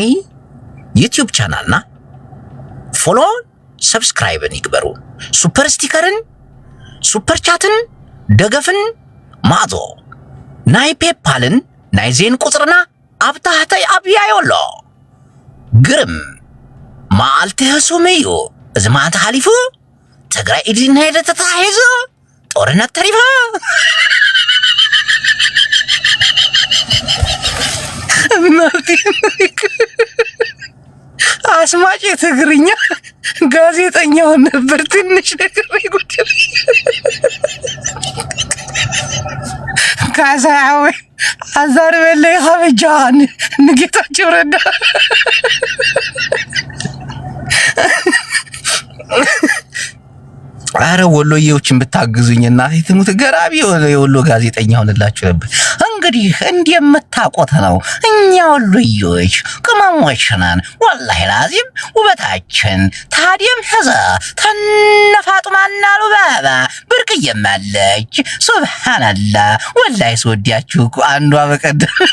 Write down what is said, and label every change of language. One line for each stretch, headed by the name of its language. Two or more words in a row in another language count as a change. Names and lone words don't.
Tigrinya: ዩቲዩብ ቻናልና ፎሎ ሰብስክራይብን ይግበሩ። ሱፐር ስቲከርን ሱፐር ቻትን ደገፍን ማዞ ናይ ፔፓልን ናይ ዜን ቁጽርና ኣብታህተይ ኣብያዮሎ ግርም ማዓልቲ ህሱም እዩ። እዚ ማዓልቲ ሓሊፉ ትግራይ ኢድና ሄደ ተታሒዙ ጦርነት ተሪፈ
Amharic: አስማጭ ትግርኛ ጋዜጠኛው ነበር። ትንሽ ነገር ይጎድል ካሳው አዛር በላይ ሀበጃን ንጌታቸው ረዳ አረ ወሎዬዎችን ብታግዙኝና ትሙት ገራቢ የወሎ ጋዜጠኛ ሆነላችሁ ነበር። እንግዲህ እንደምታውቁት ነው እኛ ወሎዬዎች ቅመሞች ነን። ወላሂ ላዚም ውበታችን ታዲያም ሐዛ ተነፋጡማና ሉባባ ብርቅዬም አለች። ሱብሃንአላህ ወላሂ ስወዳችሁ እኮ አንዷ በቀደም